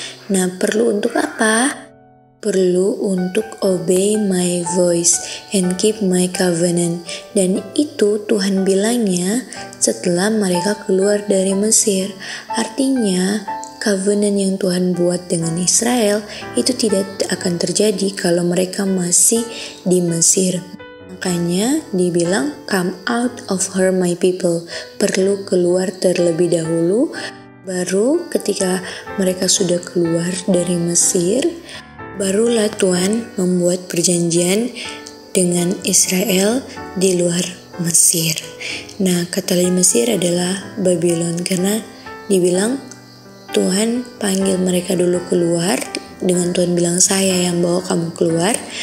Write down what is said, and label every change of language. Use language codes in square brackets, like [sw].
[id] Nah, perlu untuk apa? Perlu untuk [en] obey my voice and keep my covenant. [id] Dan itu Tuhan bilangnya setelah mereka keluar dari Mesir. Artinya covenant yang Tuhan buat dengan Israel itu tidak akan terjadi kalau mereka masih di Mesir. Makanya dibilang [en] come out of her my people. [id] Perlu keluar terlebih dahulu. Baru ketika mereka sudah keluar dari Mesir, barulah Tuhan membuat perjanjian dengan Israel di luar Mesir. Nah, kata lain Mesir adalah Babylon, karena dibilang Tuhan panggil mereka dulu keluar, dengan Tuhan bilang saya yang bawa kamu keluar.